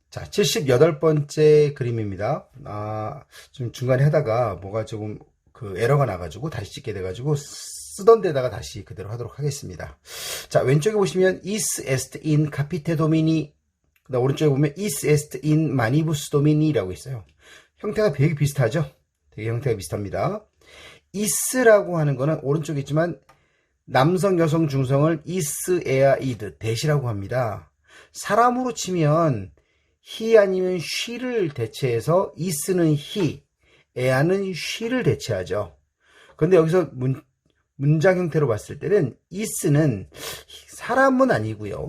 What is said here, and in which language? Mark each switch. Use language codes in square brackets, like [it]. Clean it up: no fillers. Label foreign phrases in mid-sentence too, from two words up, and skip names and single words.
[ko] 78번째 그림입니다. 좀 중간에 하다가 뭐가 조금 에러가 나가지고 다시 찍게 돼가지고 쓰던 데다가 다시 그대로 하도록 하겠습니다. 자, 왼쪽에 보시면 [la] is est in capite domini, [ko] 그다음 오른쪽에 보면 [la] is est in manibus domini [ko] 라고 있어요. 형태가 되게 비슷하죠? 되게 형태가 비슷합니다. is라고 하는 거는 오른쪽에 있지만 남성, 여성, 중성을 [la] is, e야, id, [ko] that이라고 합니다. 사람으로 치면 he 아니면 she를 대체해서 is는 he, e야는 she를 대체하죠. 그런데 여기서 문장 형태로 봤을 때는 is는 사람은 아니고요.